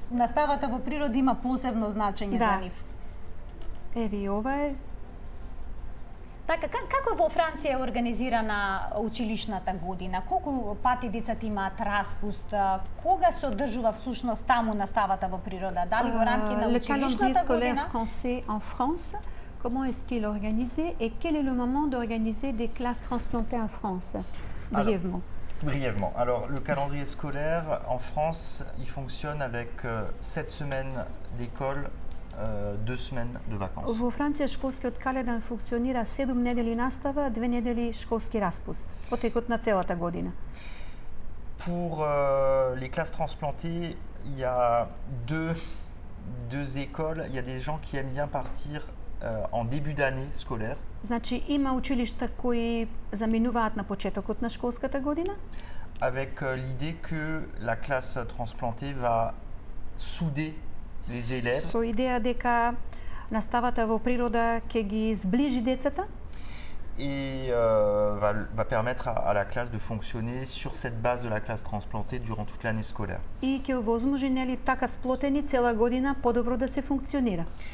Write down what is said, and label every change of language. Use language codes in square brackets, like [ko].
[mk] Наставата во природа има посебно значење за нив. Еве и ова е. Така, како во Франција е организирана училишната година? Колку пати децата имаат распуст? Кога се одржува всушност таму наставата во природа? Дали во рамки на училишната година? [fr] Le calendrier scolaire français en France, comment est-ce qu'il est organisé et quel est le moment d'organiser des classes transplantées en France? Brièvement. Brièvement. Alors, le calendrier scolaire en France, il fonctionne avec 7 semaines d'école, 2 semaines de vacances. [mk] Во Франција школскиот календар функционира 7 недели настава, 2 недели школски распуст во текот на целата година. [fr] Pour les classes transplantées, il y a deux écoles. Il y a des gens qui aiment bien partir en début d'année scolaire. [mk] Значи има училишта кои заминуваат на почетокот на школската година. [fr] Avec l'idée que la classe transplantée va souder les élèves. [mk] Со идеја дека наставата во природа ќе ги сближи децата. [fr] Et va permettre à la classe de fonctionner sur cette base de la classe transplantée durant toute l'année scolaire. [mk] И ќе овозможи нели така сплотени цела година подобро да се функционира.